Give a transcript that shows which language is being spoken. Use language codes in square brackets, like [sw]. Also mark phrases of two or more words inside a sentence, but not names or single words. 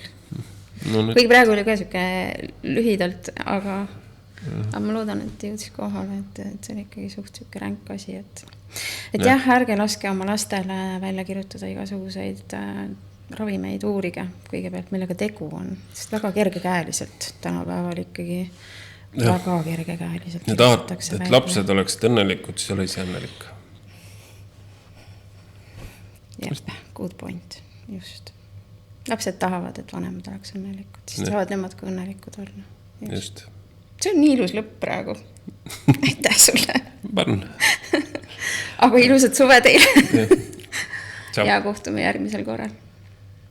[et] No, kuigi praegu oli ka siuke lühidalt, aga ma loodan, et jõudis kohale, et see on ikkagi suht siuke ränk asi, et jah, ärge laske oma lastele välja kirjutada igasuguseid ravimeid, uurige kõigepealt, millega tegu on, sest väga kergekäeliselt tänapäeval ikkagi väga kergekäeliselt. Ja tahad, et lapsed oleksid õnnelikud, siis ole ise õnnelik. Jah, [en] good point, just. [et] Lapsed tahavad, et vanemad oleks õnnelikud, siis tahavad nemad ka õnnelikud olla. Just. See on nii ilus lõpp praegu. Aitäh sulle. Parn. Aga ilusad suve teile. Ja kohtume järgmisel korral.